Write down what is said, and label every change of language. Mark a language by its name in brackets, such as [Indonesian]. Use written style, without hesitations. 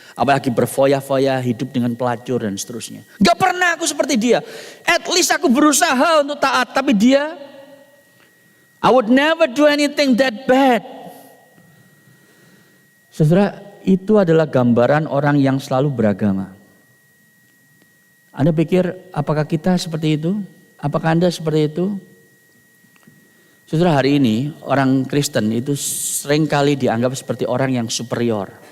[Indonesian] Apalagi berfoya-foya, hidup dengan pelacur dan seterusnya. Gak pernah aku seperti dia. [English] At least [Indonesian] aku berusaha untuk taat. Tapi dia, [English] I would never do anything that bad. [Indonesian] Saudara, itu adalah gambaran orang yang selalu beragama. Anda pikir apakah kita seperti itu? Apakah Anda seperti itu? Saudara, hari ini orang Kristen itu seringkali dianggap seperti orang yang superior.